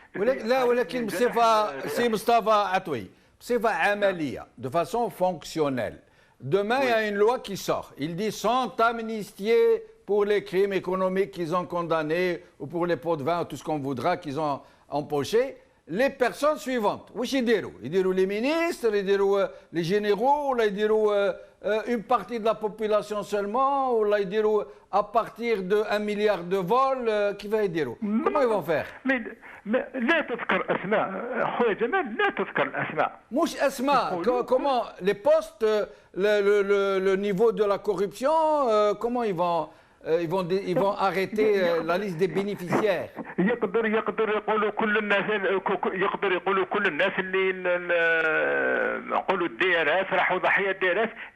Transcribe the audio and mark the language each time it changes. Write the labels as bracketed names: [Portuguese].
[Arabic] لا، ولكن بصفه سي مصطفى عطوي، بصفه عمليه [French] de façon fonctionnelle. Demain, il y a une loi qui sort. Il dit sont amnistiés pour les crimes économiques qu'ils ont condamnés ou pour les pots de vin ou tout ce qu'on voudra qu'ils ont empoché. Les personnes suivantes. [Arabic] Wesh يديروا؟ يديروا [French] les ministres, [Arabic] يديروا [French] les généraux, [Arabic] ولا يديروا [French] une partie de la population seulement, [Arabic] ولا يديروا [French] à partir de 1 milliard de vols, [Arabic] كيف يديروا؟ [French] Comment ils vont faire؟ [Arabic] لا تذكر اسماء خويا جمال، لا تذكر الاسماء. مش اسماء، [French] comment les postes, le niveau de la corruption, comment ils vont arrêter la liste des bénéficiaires. [Arabic] يقدر يقولوا كل الناس، يقدر يقولوا كل الناس اللي نقولوا الديراس راحوا ضحيه الديراس.